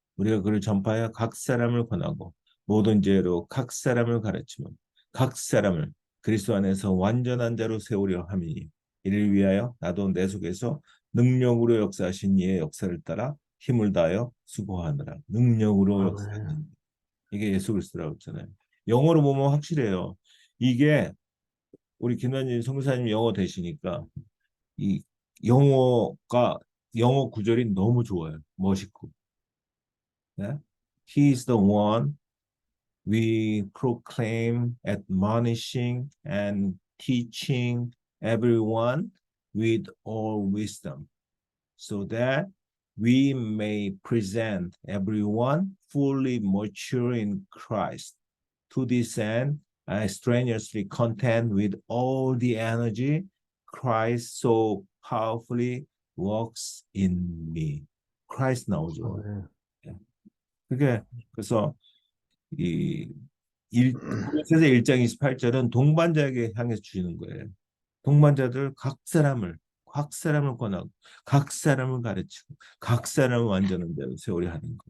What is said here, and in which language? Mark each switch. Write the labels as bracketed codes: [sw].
[ko] 우리가 그를 전파하여 각 사람을 권하고 모든 죄로 각 사람을 가르치면 각 사람을 그리스도 안에서 완전한 자로 세우려 함이니 이를 위하여 나도 내 속에서 능력으로 역사하신 이의 역사를 따라 힘을 다하여 수고하느라. 능력으로 아멘. 역사하는 이게 예수 그리스도라고 했잖아요. 영어로 보면 확실해요. 이게 우리 김남진 성사님 영어 되시니까 이 영어 구절이 너무 좋아요. 멋있고. 네? [en] He is the one we proclaim, admonishing and teaching everyone with all wisdom, so that we may present everyone fully mature in Christ. To this end, I strenuously contend with all the energy Christ so powerfully works in me. [ko] Christ 나오죠. 네. 그게 그래서 이 고린도서 1장 28절은 동반자에게 향해서 주시는 거예요. 동반자들 각 사람을 권하고 각 사람을 가르치고 각 사람을 완전한 대로 세우려 하는 거.